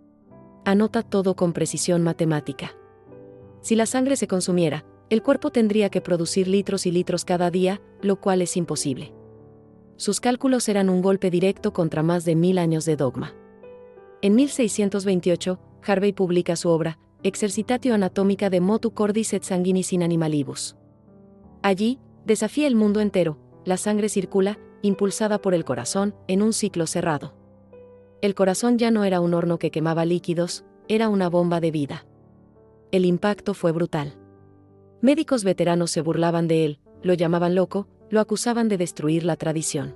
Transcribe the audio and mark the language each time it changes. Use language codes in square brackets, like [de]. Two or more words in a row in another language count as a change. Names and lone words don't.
[es] Anota todo con precisión matemática. Si la sangre se consumiera, el cuerpo tendría que producir litros y litros cada día, lo cual es imposible. Sus cálculos eran un golpe directo contra más de 1000 años de dogma. En 1628, Harvey publica su obra, Exercitatio Anatomica de Motu Cordis et Sanguinis in Animalibus. Allí, desafía el mundo entero, la sangre circula, impulsada por el corazón, en un ciclo cerrado. El corazón ya no era un horno que quemaba líquidos, era una bomba de vida. El impacto fue brutal. Médicos veteranos se burlaban de él, lo llamaban loco, lo acusaban de destruir la tradición.